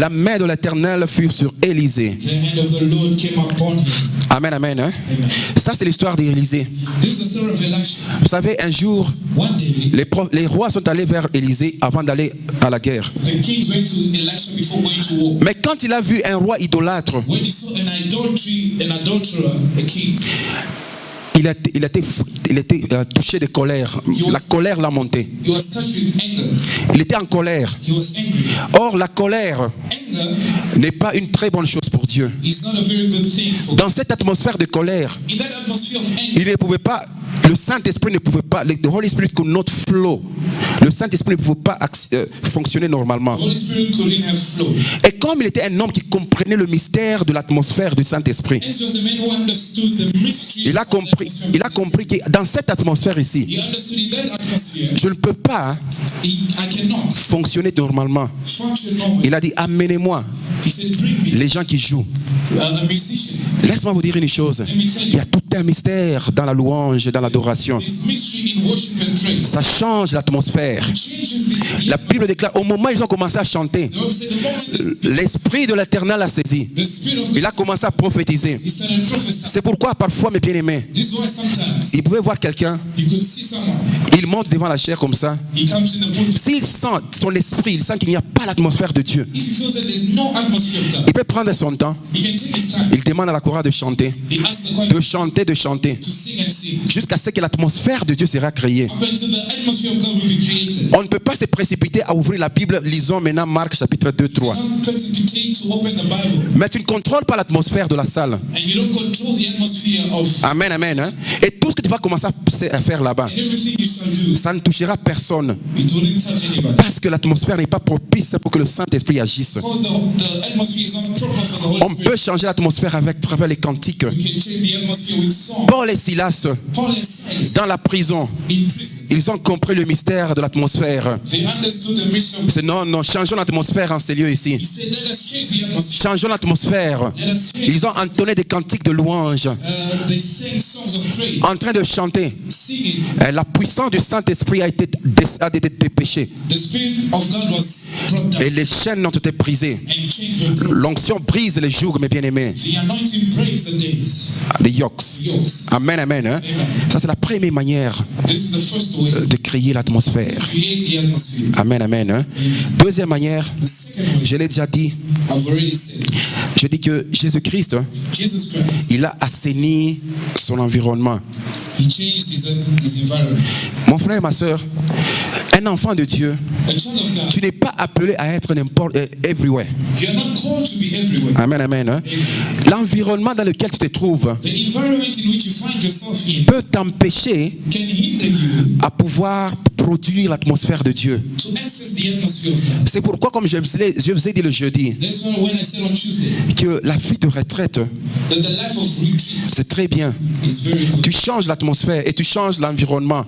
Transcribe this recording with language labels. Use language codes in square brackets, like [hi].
[fr] La main de l'Éternel fut sur Élisée. [en] the hand of the Lord came upon him. [fr] Amen, amen. Hein? Amen. Ça, c'est l'histoire d'Élisée. [en] This is the story of Elisha. [fr] Vous savez, un jour, [en] One day, [fr] les rois sont allés vers Élisée avant d'aller à la guerre. [en] the kings went to Elisha before going to war. [fr] Mais quand il a vu un roi idolâtre, [en] When he saw an adulterer, a king, [fr] il était touché de colère. La colère l'a monté. [en] he was touched with anger. [fr] Il était en colère. [en] He was angry. [fr] Or, la colère [en] Anger [fr] n'est pas une très bonne chose pour Dieu. [en] is not a very good thing for God. [fr] Dans cette atmosphère de colère, [en] In that atmosphere of anger, [fr] il ne pouvait pas, le Saint-Esprit ne pouvait pas, [en] the Holy Spirit could not flow. [fr] Le Saint-Esprit ne pouvait pas fonctionner normalement. [en] Holy Spirit couldn't have flowed. [fr] Et comme il était un homme qui comprenait le mystère de l'atmosphère du Saint-Esprit, [en] As was a man who understood the mystery [fr] il a [en] of the [fr] compris, [en] atmosphere. [fr] il a compris que dans cette atmosphère ici, [en] He understood in that atmosphere, [fr] je ne peux pas [en] I cannot [fr] fonctionner normalement. [en] function normally. [fr] Il a dit, amenez-moi [en] He said, bring me [fr] les gens qui jouent. [en] a musician. [fr] Laisse-moi vous dire une chose. Il y a tout un mystère dans la louange et dans l'adoration. [en] There's mystery in worship and praise. [fr] Ça change l'atmosphère. [en] It changes the [fr] La Bible déclare, au moment où ils ont commencé à chanter, [en] The Bible said the moment [fr] l'Esprit de l'Éternel a saisi. [en] the Spirit of [fr] Il [en] God, [fr] a commencé à prophétiser. [en] he started prophesying. [fr] C'est pourquoi parfois, mes bien-aimés, [en] This is why sometimes [fr] il pouvait voir quelqu'un, [en] you could see someone, [fr] il monte devant la chair comme ça. [en] he comes in the pulpit. [fr] S'il sent son esprit, il sent qu'il n'y a pas l'atmosphère de Dieu, [en] If he feels that there's no atmosphere of God, [fr] il peut prendre son temps. [en] he can take his time. [fr] Il demande à la chorale de chanter, [en] He asks the choir [fr] de chanter, de chanter, [en] to sing and sing [fr] jusqu'à ce que l'atmosphère de Dieu sera créée. [en] up until the atmosphere of God will be created. [fr] On ne peut pas se précipiter à ouvrir la Bible. Lisons maintenant Marc chapitre 2, 3. [en] Don't precipitate to open the Bible, [fr] Mais tu ne contrôles pas l'atmosphère de la salle. [en] and you don't control the atmosphere of [fr] Amen, amen. Hein? Et tout ce que tu vas commencer à faire là-bas, [en] and everything you shall do. [fr] ça ne touchera personne. [en] It wouldn't touch anybody. [fr] Parce que l'atmosphère n'est pas propice pour que le Saint-Esprit agisse. [en] Because the atmosphere is not proper for the Holy [fr] On peut changer l'atmosphère avec travers les cantiques. [en] We can change the atmosphere with song. [fr] Paul et Silas, [en] Paul and Silas [fr] dans la prison, [en] in prison, [fr] ils ont compris le mystère de l'atmosphère. [en] they understood the mystery of. [fr] C'est non, non, changeons l'atmosphère en ces lieux ici. [en] He said, "Let us change the atmosphere. [fr] Changeons l'atmosphère. [en] Let us change." [fr] Ils ont entonné des cantiques de louange, [en] They sang songs of praise, [fr] en train de chanter. [en] singing. [fr] La puissance du Saint-Esprit a été dépêchée. [en] The Spirit of God was brought down [fr] Et les chaînes ont été brisées. [en] and chains were broken. [fr] L'onction brise les jours, mes bien-aimés. [en] The anointing breaks the days, [fr] Des yokes. [en] yokes. [fr] Amen, amen. Hein? Ça, c'est la première manière [en] This is the first way [fr] de créer l'atmosphère. [en] to create the atmosphere. [fr] Amen, amen. Hein? Deuxième manière, [en] The second way, [fr] je l'ai déjà dit, [en] I've already said, [fr] je dis que Jésus-Christ, hein, [en] Jesus Christ, [fr] il a assaini son environnement. [en] he changed his environment. [fr] Mon frère et ma soeur, un enfant de Dieu, [en] A child of God, [fr] tu n'es pas appelé à être n'importe everywhere. [en] you are not called to be everywhere. [fr] Amen, amen. Hein? L'environnement dans lequel tu te trouves [en] The environment in which you find yourself in [fr] peut t'empêcher [en] can hinder you [fr] à pouvoir produire l'atmosphère de Dieu. [en] to access the atmosphere of God. [fr] C'est pourquoi, comme je vous ai dit le jeudi, [en] That's why when I said on Tuesday [fr] que la vie de retraite, [en] that the life of retreat [fr] c'est très bien. [en] is very good. [fr] Tu changes l'atmosphère et tu changes l'environnement